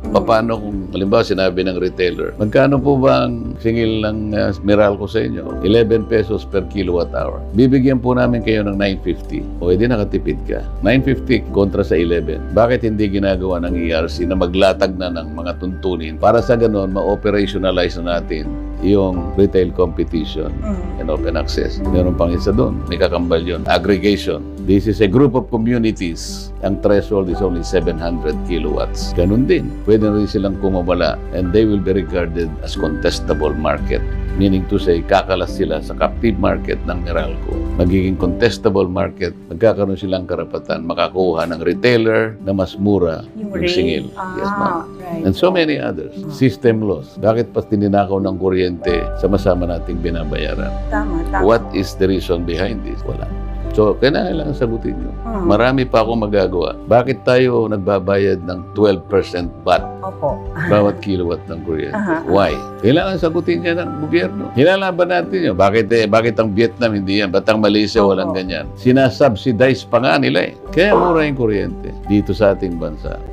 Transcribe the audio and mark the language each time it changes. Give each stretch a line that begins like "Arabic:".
Filipino: Paano kung, halimbawa, sinabi ng retailer, magkano po ba ang singil ng Meralco sa inyo? 11
English: pesos per kilowatt hour.
Filipino: Bibigyan po namin kayo ng 950. O edi nakatipid ka. 950 kontra sa 11. Bakit hindi ginagawa ng ERC na maglatag na ng mga tuntunin para sa ganon, ma-operationalize na natin yung
English: retail competition and open access.
Filipino: Meron pang isa doon, may kakambal yun, aggregation.
English: This is a group of communities. Ang threshold is only 700 kilowatts.
Filipino: Ganun din. Pwede rin silang kumawala
English: and they will be regarded as contestable market. Meaning to say,
Filipino: kakalas sila sa captive market ng Meralco. Magiging contestable market, magkakaroon silang karapatan, makakuha ng retailer na mas mura yung singil.
English: Yes, ma'am. Right. And so many others. System loss.
Filipino: Bakit pa tininakaw ng kuryente sama-sama nating binabayaran? Tama.
English: What is the reason behind this?
Filipino: Wala. So, kailangan sagutin nyo. Marami pa akong magagawa. Bakit tayo nagbabayad ng 12% VAT Opo. bawat kilowatt ng kuryente? Why? Kailangan sagutin niya ng gobyerno. Hinalaban natin yun. Bakit ang Vietnam hindi yan? Ba't ang Malaysia walang ganyan? Sinasubsidize pa nga nila eh. Kaya mura yung kuryente dito sa ating bansa.